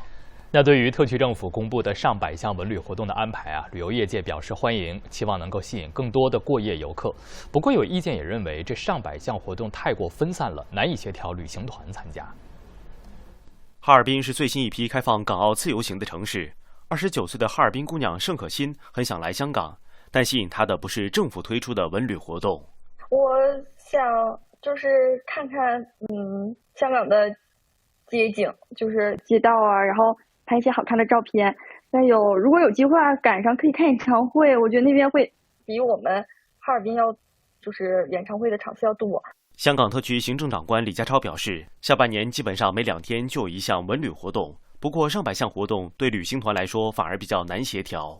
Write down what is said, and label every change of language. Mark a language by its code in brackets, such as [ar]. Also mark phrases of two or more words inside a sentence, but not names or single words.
[zh] 那對於特區政府公布的上百項文旅活動的安排旅遊業界表示歡迎，期望能夠吸引更多的過夜遊客。不過有意見也認為，這上百項活動太過分散了，難以協調旅行團參加。哈爾濱是最新一批開放港澳自由行的城市。29歲的哈爾濱姑娘盛可欣很想來香港，但吸引她的不是政府推出的文旅活動。我想就是看看香港的街景，就是街道然後拍一些好看的照片，再如果有機會趕上可以看演唱會，我覺得那邊會比我們哈爾濱要就是演唱會的場次要多。香港特區行政長官李家超表示，下半年基本上每2天就有一項文旅活動，不過上百項活動對旅行團來說反而比較難協調。